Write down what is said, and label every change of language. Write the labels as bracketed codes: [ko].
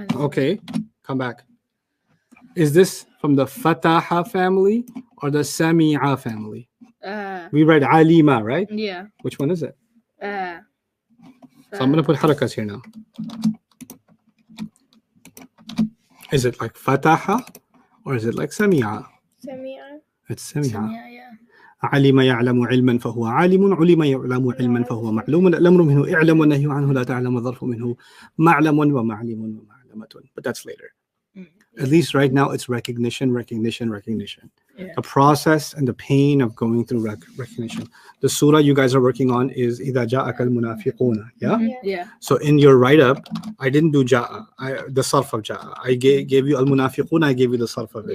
[en] Okay, come back. Is this from the Fataha family or the Sami'a family? We write alima, right? Yeah. Which one is it? Uh, So I'm gonna put harakas here now. Is it like Fataha or is it like Sami'a? [ar] سميعة [en] It's Sami'a. yeah. [ar] علم يعلم علما فهو عالم علم يعلم علما فهو معلوم الأمر منه اعلم والنهي عنه لا تعلم الظرف منه معلم ومعلم ومعلمة. [en] But that's later. Mm. At least right now it's recognition. Yeah. The process and the pain of going through recognition. The surah you guys are working on is [ar] إذا جاءك المنافقون. [en] Yeah. Mhm. Yeah. So in your write-up, I didn't do ja'a, the sarf of ja'a. I gave you al-munafiqun, I gave you the sarf of it.